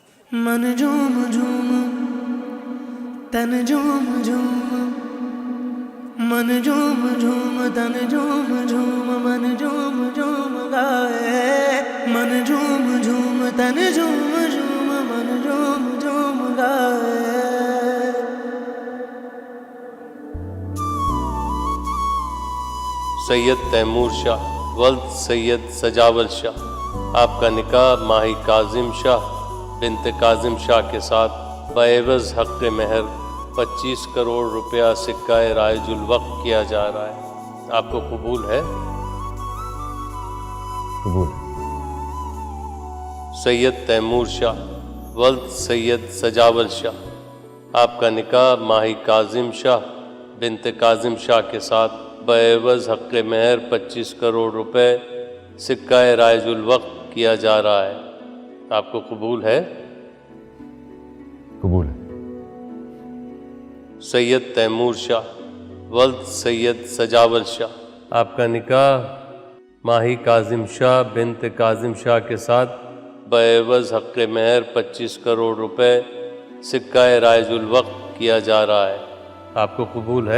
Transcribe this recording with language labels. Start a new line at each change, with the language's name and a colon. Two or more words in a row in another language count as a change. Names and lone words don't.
Urdu: من جھوم جھوم تن جھوم جھوم من جھوم جھوم تن جھوم جھوم من جھوم جھوم گائے من جھوم جھوم تن جھوم جھوم من جھوم جھوم گائے. سید تیمور شاہ ولد سید سجاول شاہ, آپ کا نکاح ماہی کاظم شاہ بنت کاظم شاہ کے ساتھ بعوض حق مہر 25 کروڑ روپیہ سکہ رائج الوقت کیا جا رہا ہے. آپ کو قبول ہے? قبول. سید تیمور شاہ ولد سید سجاول شاہ, آپ کا نکاح ماہی کاظم شاہ بنت کاظم شاہ کے ساتھ بعوض حق مہر 25 کروڑ روپے سکہ رائج الوقت کیا جا رہا ہے. آپ کو قبول ہے? قبول ہے. سید تیمور شاہ ولد سید سجاول شاہ, آپ کا نکاح ماہی کاظم شاہ بنت کاظم شاہ کے ساتھ بعوض حق مہر 25 کروڑ روپے سکہ رائج الوقت کیا جا رہا ہے. آپ کو قبول ہے?